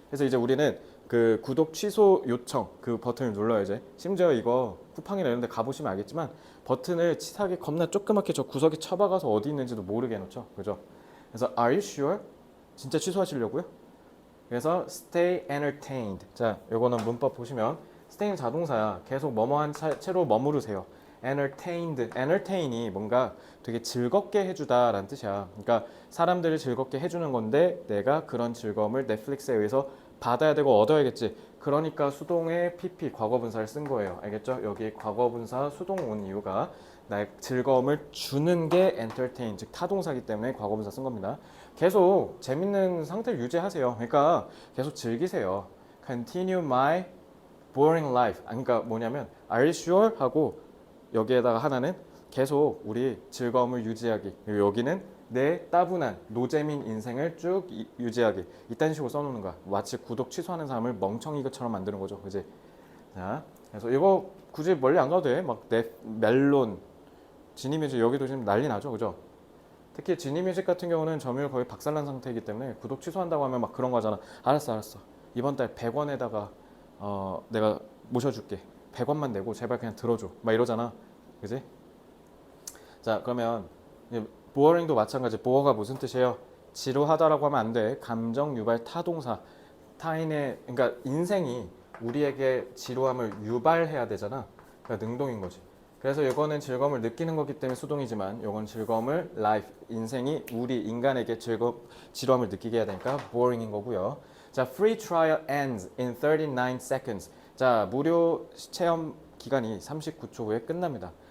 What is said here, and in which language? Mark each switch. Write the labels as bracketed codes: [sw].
[ko] 그래서 이제 우리는 그 구독 취소 요청 그 버튼을 눌러요. 이제 심지어 이거 쿠팡이나 이런 데 가보시면 알겠지만 버튼을 치사하게 겁나 조그맣게 저 구석에 쳐박아서 어디 있는지도 모르게 해놓죠. 그죠? 그래서 [en] are you sure? [ko] 진짜 취소하시려고요? 그래서 [en] stay entertained. [ko] 자, 요거는 문법 보시면 stay는 자동사야. 계속 뭐뭐한 채로 머무르세요. entertain이 뭔가 되게 즐겁게 해주다라는 뜻이야. 그러니까 사람들을 즐겁게 해주는 건데 내가 그런 즐거움을 넷플릭스에 의해서 받아야 되고 얻어야겠지. 그러니까 수동의 PP 과거분사를 쓴 거예요. 알겠죠? 여기 과거분사 수동 온 이유가 나의 즐거움을 주는 게 entertain, 즉 타동사기 때문에 과거분사 쓴 겁니다. 계속 재밌는 상태를 유지하세요. 그러니까 계속 즐기세요. [en] Continue my boring life. [ko] 그러니까 뭐냐면 [en] Are you sure? [ko] 하고 여기에다가 하나는 계속 우리 즐거움을 유지하기. 그리고 여기는 내 따분한 노잼인 인생을 쭉 유지하기. 이딴 식으로 써놓는 거야. 마치 구독 취소하는 사람을 멍청이처럼 만드는 거죠. 그지? 자, 그래서 이거 굳이 멀리 안 가도 돼. 막 멜론, 지니뮤직 여기도 지금 난리 나죠. 그죠? 특히 지니뮤직 같은 경우는 점유율 거의 박살난 상태이기 때문에 구독 취소한다고 하면 막 그런 거잖아. 알았어. 이번 달 100원에다가 내가 모셔줄게. 100원만 내고 제발 그냥 들어줘. 막 이러잖아. 그지? 자, 그러면 boring도 마찬가지. bore가 무슨 뜻이에요? 지루하다라고 하면 안 돼. 감정 유발 타동사. 타인의 그러니까 인생이 우리에게 지루함을 유발해야 되잖아. 그러니까 능동인 거지. 그래서 이거는 즐거움을 느끼는 거기 때문에 수동이지만 이건 즐거움을 life, 인생이 우리 인간에게 지루함을 느끼게 해야 되니까 boring인 거고요. [en] 자, free trial ends in 39 seconds. [ko] 자, 무료 체험 기간이 39초 후에 끝납니다.